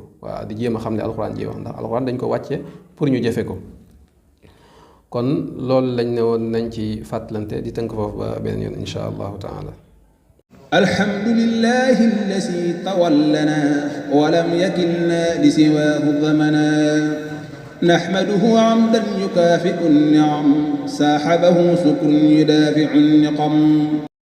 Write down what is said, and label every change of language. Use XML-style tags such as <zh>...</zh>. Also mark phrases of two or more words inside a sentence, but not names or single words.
<wo>waaw di jéem a xam ne alquran ji wax ndax alquran dañ ko wàcce pour ñu jëfe ko. kon loolu lañ ne woon nañ ci fàttalante di tënk foofu ba beneen yoon</wo> <ar>إن شاء الله تعالى. الحمد لله الذي تولانا ولم يكلنا لسواه زمانا نحمده حمدا يكافئ نعم صاحبه شكرا يدافع نقم</ar>